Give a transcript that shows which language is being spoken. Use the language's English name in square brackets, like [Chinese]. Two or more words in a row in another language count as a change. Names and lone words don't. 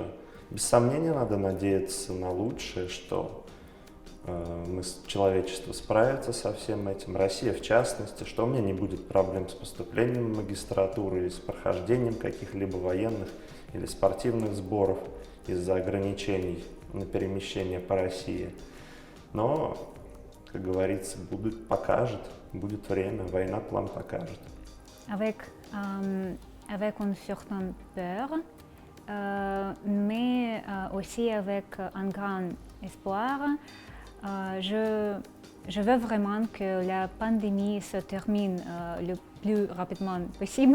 [Russian] Без сомнения, надо надеяться на лучшее, что человечество справится со всем этим, Россия в частности, что у меня не будет проблем с поступлением в магистратуру или с прохождением каких-либо военных или спортивных сборов из-за ограничений на перемещение по России. Но, как говорится, покажет, будет время, война план покажет. [French] Avec une certaine peur, mais aussi avec un grand espoir, je veux vraiment que la pandémie se termine le plus rapidement possible.